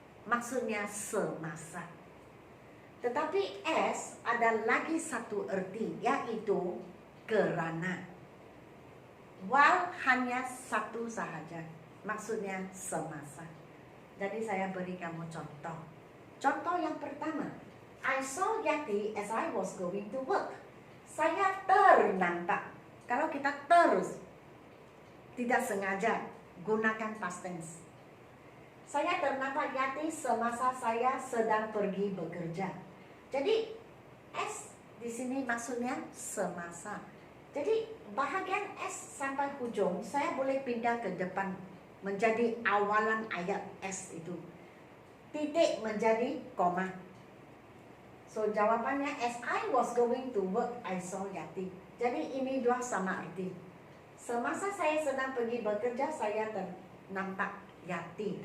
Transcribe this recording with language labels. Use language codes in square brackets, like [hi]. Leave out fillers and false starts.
[ms] Maksudnya semasa. Tetapi S ada lagi satu arti, yaitu kerana. While hanya satu sahaja, maksudnya semasa. Jadi saya beri kamu contoh. Contoh yang pertama, [en] I saw Yati as I was going to work. [ms] Saya ternampak. Kalau kita terus tidak sengaja gunakan past tense. Saya ternampak Yati semasa saya sedang pergi bekerja. Jadi S Di sini maksudnya semasa. Jadi bahagian S sampai hujung saya boleh pindah ke depan menjadi awalan ayat S itu. Titik menjadi koma. [en] So [ms] jawabannya, [en] as I was going to work, I saw Yati. [ms] Jadi ini dua sama arti. Semasa saya sedang pergi bekerja, saya nampak Yati.